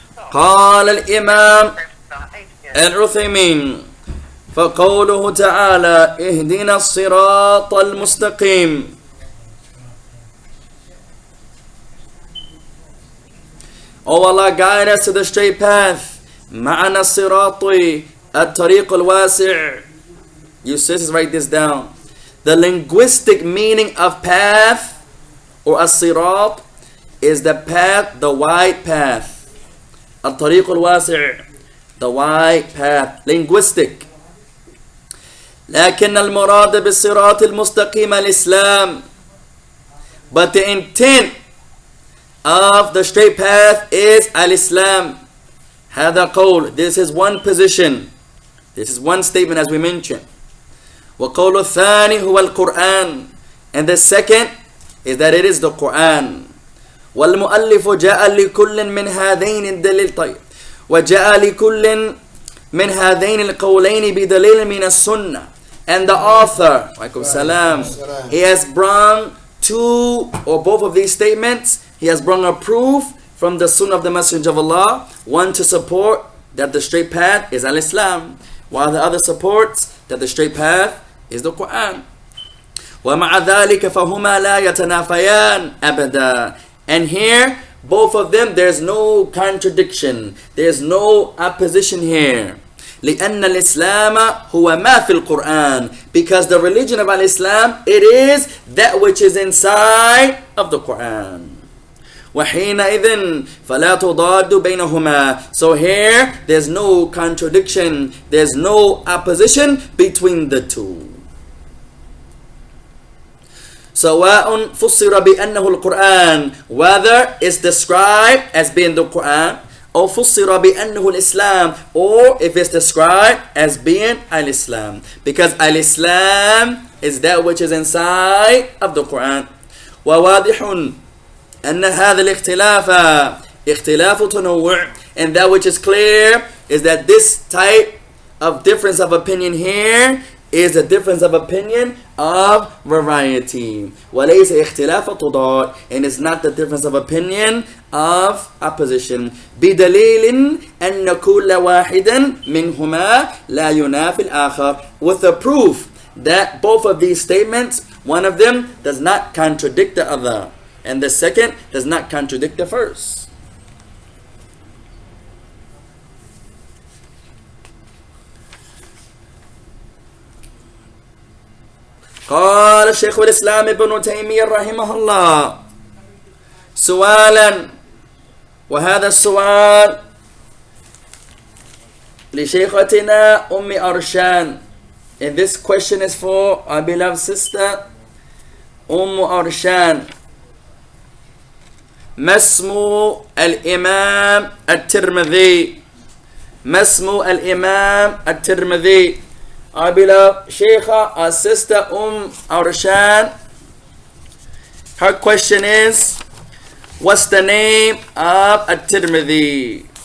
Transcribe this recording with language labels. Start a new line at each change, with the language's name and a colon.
Arabic: قال الإمام العثيمين فقوله تعالى اهدنا الصراط المستقيم.
English: O Allah, guide us to the straight path.
Arabic: معنا الصراط الطريق الواسع.
English: You sisters, write this down. The linguistic meaning of path or as-sirat is the path, the wide path.
Arabic: الطريق الواسع,
English: the wide path. Linguistic.
Arabic: لكن المراد بالصراط المستقيم الإسلام.
English: But the intent of the straight path is al-Islam.
Arabic: هذا قول.
English: This is one position. This is one statement as we mentioned.
Arabic: وقول الثاني هو القرآن.
English: And the second is that it is the Quran.
Arabic: والمؤلف جاء لكل من هذين الدليل. طيب. وجاء لكل من هذين القولين بدليل من السنة.
English: And the author,
Arabic: عليكم السلام,
English: he has brought two or both of these statements. He has brought a proof from the Sunnah of the Messenger of Allah, one to support that the straight path is al-Islam, while the other supports that the straight path is the Quran.
Arabic: وَمَعَ ذَلِكَ فَهُمَا لَا يَتَنَافَيَانِ أَبَدًا.
English: And here, both of them, there's no contradiction. There's no opposition here.
Arabic: لأن الإسلام هو ما في القرآن.
English: Because the religion of al-Islam, it is that which is inside of the Quran.
Arabic: وحينئذ فلا تضاد بينهما.
English: So here, there's no contradiction. There's no opposition between the two.
Arabic: سواء فسر بأنه القرآن,
English: whether it's described as being the Quran, or
Arabic: فسر بأنه الإسلام,
English: or if it's described as being al-Islam. Because al-Islam is that which is inside of the Quran.
Arabic: وواضح أن هذا الاختلاف اختلاف تنوع.
English: And that which is clear is that this type of difference of opinion here is a difference of opinion of variety.
Arabic: وَلَيْسَ اخْتِلَافَ تُضَادٍ,
English: and it's not the difference of opinion of opposition.
Arabic: بِدَلِيلٍ أَنَّ كُلَّ وَاحِدٍ مِنْهُمَا لَا يُنَافِ الْآخَرِ,
English: with the proof that both of these statements, one of them does not contradict the other, and the second does not contradict the first.
Arabic: قال شيخ الإسلام ابن تيمية رحمه الله سؤالا, وهذا السؤال لشيختنا أرشان,
English: and this question is for our beloved sister
Arabic: أرشان. ما اسم الإمام الترمذي؟
English: ما اسم الإمام الترمذي؟ Our beloved Shaykha, our sister Arshan, her question is, what's the name of At-Tirmidhi?